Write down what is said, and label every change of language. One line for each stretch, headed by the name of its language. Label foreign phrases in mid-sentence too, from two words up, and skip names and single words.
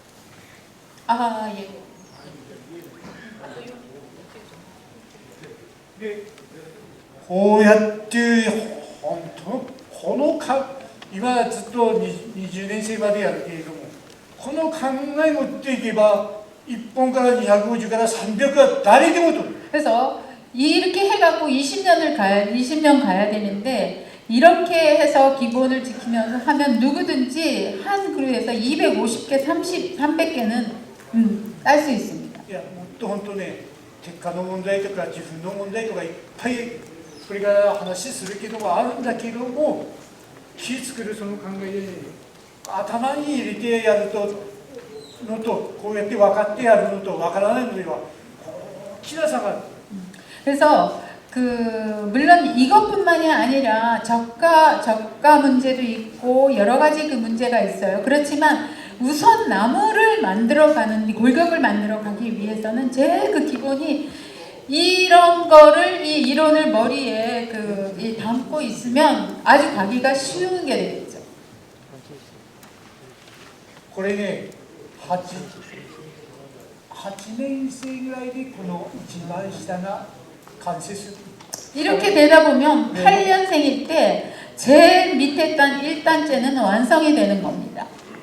Korean: 아, 예.
Japanese: でこうやって本当この今ずっと20年生までやるけれども、この考え持っていけば1本から250から300は誰でも取る。
Korean: 그래서 이렇게 해갖고 20년 가야 되는데 이렇게 해서 기본을 지키면서 하면 누구든지 한 그루에서 250개, 300개는 딸 수 있습니다.
Japanese: いやもっと本当ね、結果の問題とか自分の問題とかいっぱいこれから話するけどもあるんだけども、気作るその考えで、ね、頭に入れてやるのとこうやって分かってやるのと分からないのでは大きな差がある。
Korean: 그래서 물론 이것뿐만이 아니라 저가 문제도 있고 여러 가지 그 문제가 있어요. 그렇지만 우선 나무를 만들어가는 골격을 만들어가기 위해서는 제일 그 기본이 이런 거를 이 이론을 머리에 담고 있으면 아주 가기가 쉬운 게 되겠죠.
Japanese: これね、8年生ぐらいでこの一番下が完成する。
Korean: 이렇게 되다 보면 8년생일 때 제일 밑에 단 1단째는 완성이 되는 겁니다.